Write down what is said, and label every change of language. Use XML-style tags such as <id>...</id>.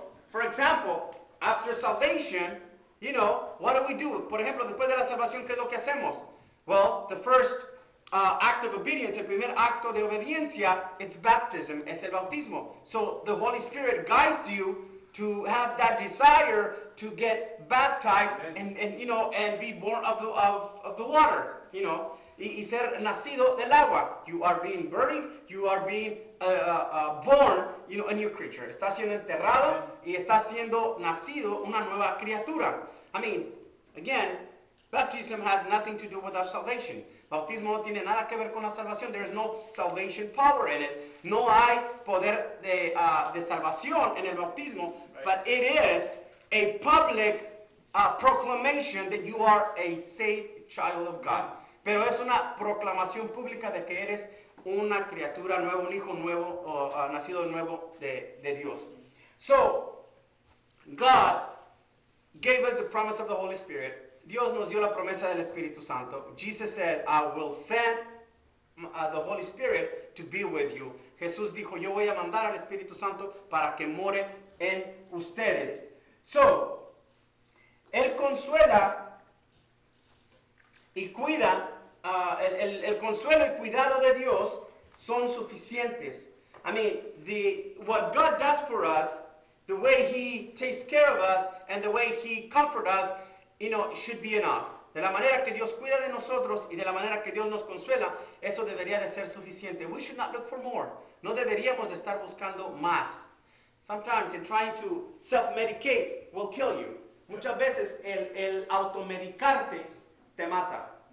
<en>For example, after salvation, what do?</en> <es>Por ejemplo, después de la salvación, ¿qué es lo que hacemos?</es> <en>Well, the first act of obedience,</en> <es>el primer acto de obediencia,</es> <en>it's baptism,</en> <es>es el bautismo.</es> <en>So the Holy Spirit guides you to have that desire to get baptized and be born of the water,</en> <es>y ser nacido del agua.</es> <en>You are being buried, you are being born, a new creature.</en> <es>Está siendo enterrado y está siendo nacido una nueva criatura.</es> <en>I mean, again, baptism has nothing to do with our salvation.</en> <es>Bautismo no tiene nada que ver con la salvación.</es> <en>There is no salvation power in it.</en> <es>No hay poder de salvación en el bautismo,</es> <en>but it is a public proclamation that you are a saved child of God.</en> <es>Pero es una proclamación pública de que eres una criatura nueva, un hijo nuevo, o nacido nuevo de Dios.</es> <en>So, God gave us the promise of the Holy Spirit.</en> <es>Dios nos dio la promesa del Espíritu Santo.</es> <en>Jesus said, I will send the Holy Spirit to be with you.</en> <es>Jesús dijo, yo voy a mandar al Espíritu Santo para que more en ustedes. So, Él consuela y cuida, el consuelo y cuidado de Dios son suficientes.</es> <en>I mean, what God does for us, the way He takes care of us, and the way He comforts us, should be enough.</en> <es>De la manera que Dios cuida de nosotros y de la manera que Dios nos consuela, eso debería de ser suficiente.</es> <en>We should not look for more.</en> <es>No deberíamos de estar buscando más.</es> <en>Sometimes in trying to self-medicate will kill you.</en> <es>Muchas veces el automedicarte te mata.</es>